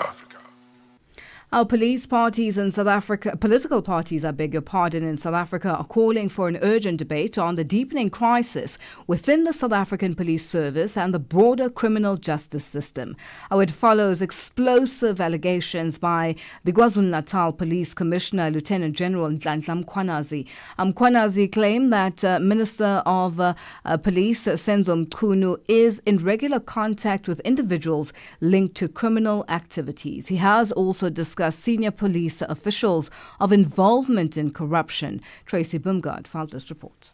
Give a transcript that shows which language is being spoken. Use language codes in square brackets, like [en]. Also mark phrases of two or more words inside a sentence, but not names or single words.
[en] Our political parties in South Africa are calling for an urgent debate on the deepening crisis within the South African Police Service and the broader criminal justice system. It follows explosive allegations by the KwaZulu-Natal Police Commissioner, Lieutenant General Nhlanhla Mkhwanazi. Mkhwanazi claimed that Minister of Police, Senzo Mchunu, is in regular contact with individuals linked to criminal activities. He has also discussed senior police officials of involvement in corruption. Tracy Bumgard filed this report.